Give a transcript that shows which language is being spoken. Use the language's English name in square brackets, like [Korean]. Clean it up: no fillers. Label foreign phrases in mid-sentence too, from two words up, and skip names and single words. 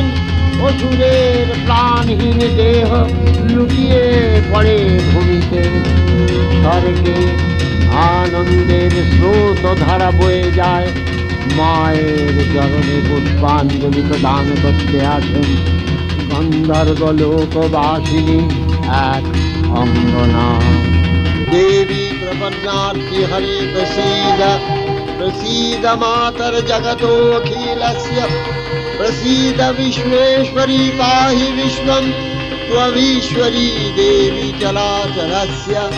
[Bangla] অসুরের প্রাণহীন দেহ লুটিয়ে পড়ে ভূমিতে। স্বর্গে আনন্দের স্রোত ধারা বয়ে যায়। মায়ের চরণে পুষ্পাঞ্জলি প্রদান করতে আসেন গন্ধর্ব লোকবাসিনী এক অঙ্গনা। [Sanskrit] देवी प्रपन्नार्ति हरे प्रसीद प्रसीद मातर जगतोऽखिलस्य प्रसीद विश्वेश्वरी पाहि विश्वं त्वमीश्वरी देवी चराचरस्य